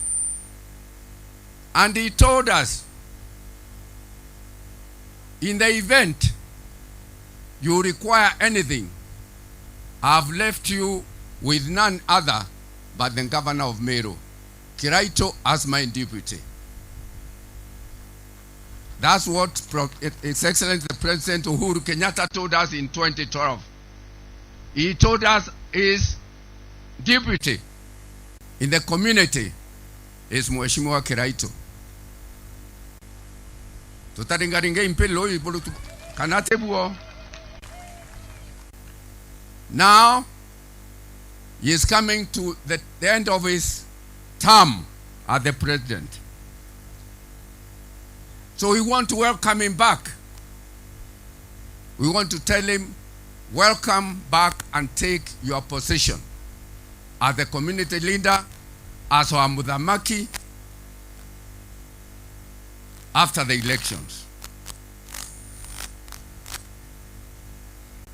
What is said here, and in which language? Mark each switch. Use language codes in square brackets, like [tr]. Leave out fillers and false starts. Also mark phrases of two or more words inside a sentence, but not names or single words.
[en] And he told us, in the event you require anything, I have left you with none other but the governor of Meru, Kiraito, as my deputy. That's what His Excellency the President Uhuru Kenyatta told us in 2012. He told us his deputy in the community is Mheshimiwa Kiraito. [mer] Tutaringaringa impelo ibolo kanate buo. [en] Now he is coming to the end of his term as the president. So we want to welcome him back. We want to tell him, welcome back and take your position as the community leader, as our Mudhamaki, after the elections.